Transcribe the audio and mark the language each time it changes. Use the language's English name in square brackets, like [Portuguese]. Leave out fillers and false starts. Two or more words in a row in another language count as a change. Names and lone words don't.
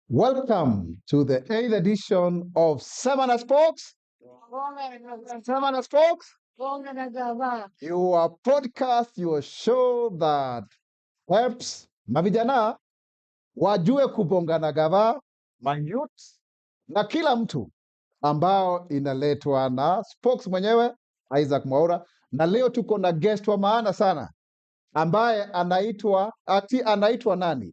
[English] Welcome to the 8th edition of Sema na Spox. Sema na Spox. [Swahili] Bonga na Gava. [English] Your podcast, your show that helps [Swahili] mavijana wajue kubonga na gava, mayouth na kila mtu, ambao inaletwa na Spox mwenyewe Isaac Mwaura, na leo tuko na guest wa maana sana ambaye anaitwa nani?